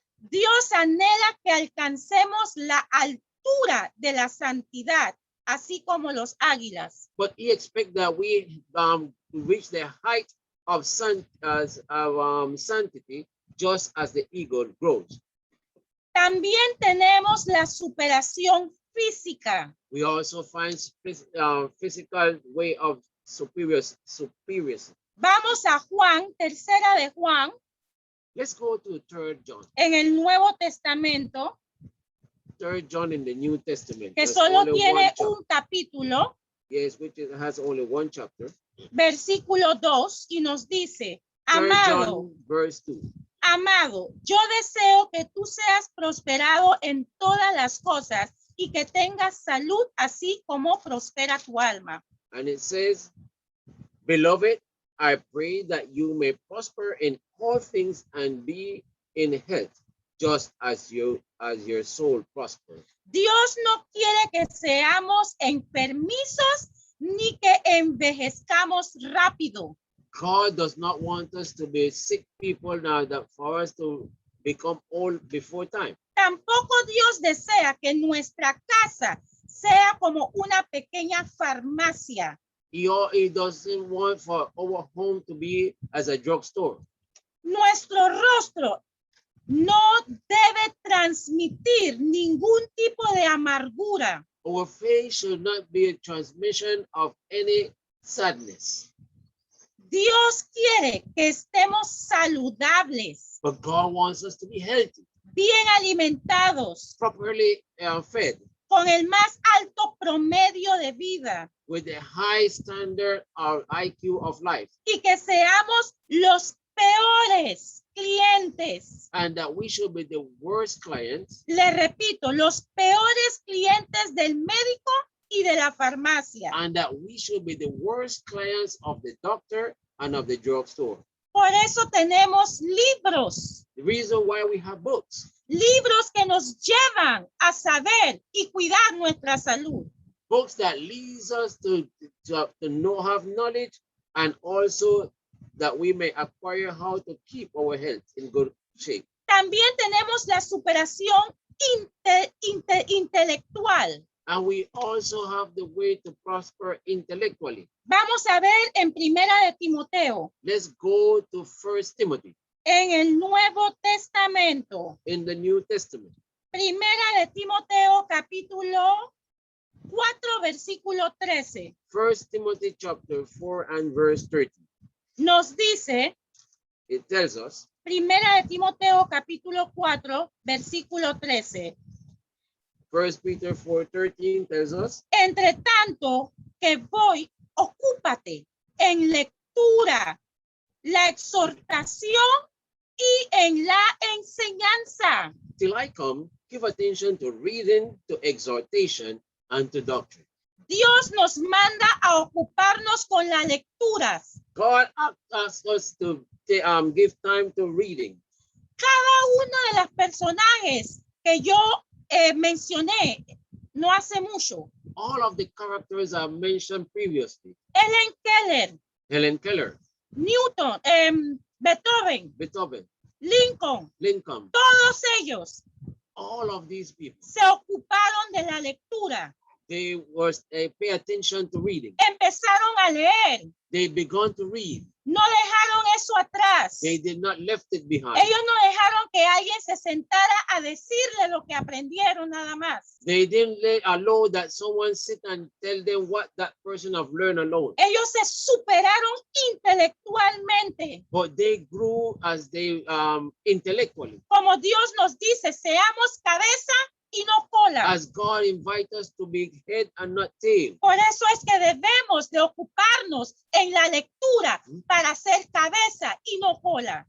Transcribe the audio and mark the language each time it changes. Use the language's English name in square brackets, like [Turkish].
[Spanish] Dios anhela que alcancemos la altura de la santidad, así como los águilas. [English] But he expects that we reach the height of sanctity, just as the eagle grows. [Spanish] También tenemos la superación física. [English] We also find physical way of superiors. [Spanish] Vamos a Juan, tercera de Juan, [English] Let's go to 3 John. [Spanish] en el Nuevo Testamento, [English] 3 John in the New Testament. [Spanish] que [English] There's [Spanish] solo [English] only one [Spanish] tiene [English] chapter. [Spanish] un capítulo, [English] Yes, which has only one chapter. [Spanish] versículo 2, y nos dice, [English] 3 [Spanish] amado, [English] John verse 2. [Spanish] amado, yo deseo que tú seas prosperado en todas las cosas y que tengas salud así como prospera tu alma. [English] And it says, beloved, I pray that you may prosper in all things and be in health, just as your soul prospers. [Spanish] Dios no quiere que seamos enfermizos ni que envejezcamos rápido. [English] God does not want us to be sick people now, that for us to become old before time. [Spanish] Tampoco Dios desea que nuestra casa sea como una pequeña farmacia. [English] He doesn't want for our home to be as a drugstore. [Spanish] Nuestro rostro no debe transmitir ningún tipo de amargura. [English] Our face should not be a transmission of any sadness. [Spanish] Dios quiere que estemos saludables, [English] But God wants us to be healthy, [Spanish] bien alimentados, [English] properly fed, [Spanish] con el más alto promedio de vida [English] with a high standard of IQ of life, [Spanish] y que seamos los peores clientes. [English] and that we should be the worst clients, [Spanish] Le repito, los peores clientes del médico y de la farmacia. [English] and that we should be the worst clients of the doctor and of the drugstore. [Spanish] Por eso tenemos libros, [English] The reason why we have books, [Spanish] libros que nos llevan a saber y cuidar nuestra salud. [English] books that leads us to know, have knowledge, and also that we may acquire how to keep our health in good shape. [Spanish] También tenemos la superación intelectual. [English] And we also have the way to prosper intellectually. [Spanish] Vamos a ver en Primera de Timoteo, [English] Let's go to 1 Timothy [Spanish] en el Nuevo Testamento. [English] in the New Testament. [Spanish] Primera de Timoteo, capítulo 4, versículo 13. [English] 1 Timothy chapter 4 and verse 13. [Spanish] Nos dice, [English] It tells us, [Spanish] Primera de Timoteo, capítulo 4, versículo 13. [English] 1 Peter 4:13 tells us, [Spanish] Entre tanto que voy, ocúpate en lectura, la exhortación y en la enseñanza. [English] till I come, give attention to reading, to exhortation, and to doctrine. [Spanish] Dios nos manda a ocuparnos con las lecturas. [English] God asks us to give time to reading. [Spanish] Cada uno de los personajes que yo mencioné no hace mucho. [English] All of the characters I mentioned previously, [Spanish] Helen Keller, [English] Helen Keller, [Spanish] Newton, Beethoven, [English] Beethoven, [Spanish] Lincoln, [English] Lincoln, [Spanish] todos ellos [English] all of these people, [Spanish] se ocuparon de la lectura. [English] they pay attention to reading. [Spanish] Empezaron a leer. [English] They began to read. [Spanish] No dejaron eso atrás. [English] They did not left it behind. [Spanish] Ellos no dejaron que alguien se sentara a decirle lo que aprendieron nada más. [English] They didn't allow that someone sit and tell them what that person have learned alone. [Spanish] Ellos se superaron intelectualmente. [English] But they grew as they intellectually. [Spanish] Como Dios nos dice, seamos cabeza y no cola. [English] As God invites us to be head and not tail. [Spanish] Por eso es que debemos de ocuparnos en la lectura para ser cabeza y no cola.